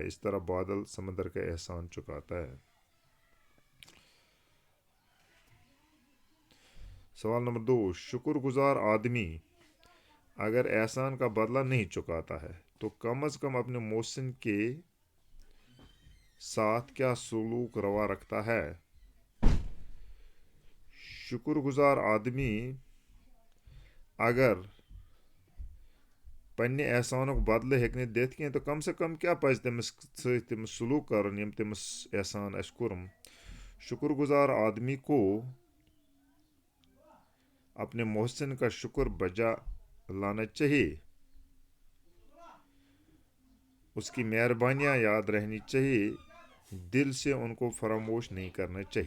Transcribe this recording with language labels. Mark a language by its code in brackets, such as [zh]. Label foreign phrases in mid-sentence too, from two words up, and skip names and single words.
[ur] اس طرح بادل سمندر کا احسان چکاتا ہے. سوال نمبر 2، شکر گزار آدمی اگر احسان کا بدلہ نہیں چکاتا ہے تو کم از کم اپنے محسن کے ساتھ کیا سلوک روا رکھتا ہے. [ks] شکر گزار آدمی اگر پنہ احسانک بدلہ ہیٚکہِ نہٕ دِتھ کینٛہہ تو کم سے کم کیا پزِ تٔمِس سۭتۍ تٔمِس سلوک کرُن یِم تٔمِس احسان آسہِ کوٚرمُت. [ur] شکر گزار آدمی کو اپنے محسن کا شکر بجا لانا چاہیے. اس کی مہربانیاں یاد رہنی چاہیے، دل سے ان کو فراموش نہیں کرنا چاہیے۔